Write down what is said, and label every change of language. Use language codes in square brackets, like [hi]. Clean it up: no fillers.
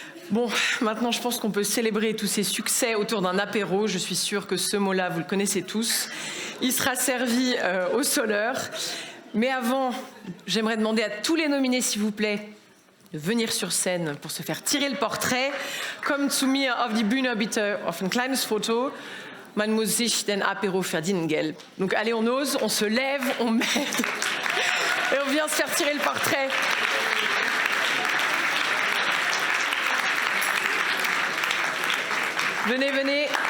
[fr] Bon, maintenant je pense qu'on peut célébrer tous ces succès autour d'un apéro. Je suis sûre que ce mot-là, vous le connaissez tous. Il sera servi au sonneur. Mais avant, j'aimerais demander à tous les nominés, s'il vous plaît, de venir sur scène pour se faire tirer le portrait. [de] Kommt zu mir auf die Bühne bitte auf ein kleines Foto. Man muss sich den Apéro verdienen, gell. [fr] Donc allez, on ose, on se lève, on m'aide et on vient se faire tirer le portrait. Venez, venez.